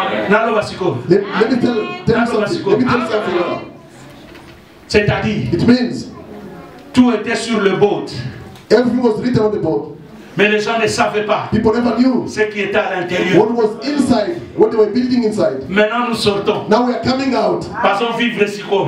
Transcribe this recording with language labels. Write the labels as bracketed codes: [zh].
[en] Let me tell you something. [fr] C'est-à-dire, [en] it means [fr] tout était sur le boat. [en] Everything was written on the boat. [fr] Mais les gens ne savaient pas [en] People never knew [fr] ce qui était à l'intérieur. [en] what was inside, what they were building inside. [fr] Maintenant nous sortons. [en] Now we are coming out. [fr] Passons vivre ici comme.